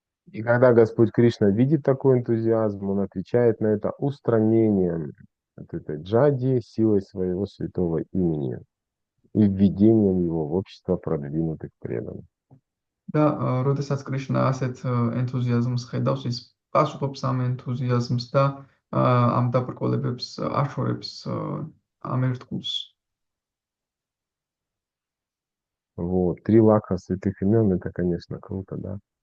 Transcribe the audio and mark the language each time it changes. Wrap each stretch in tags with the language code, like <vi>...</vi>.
<ru>И когда Господь Кришна видит такой энтузиазм, он отвечает на это устранением от этой джади силой своего святого имени и введением его в общество продвинутых преданных.</ru> <ka>და როდესაც კრიშნა ასეთ ენთუზიაზმს ხედავს, ის პასუხობს ამ ენთუზიაზმს და ამ დაბრკოლებებს აშორებს ამ ერთგულს.</ka> <ru>Вот, 3 лака святых имен, это, конечно, круто, да.</ru>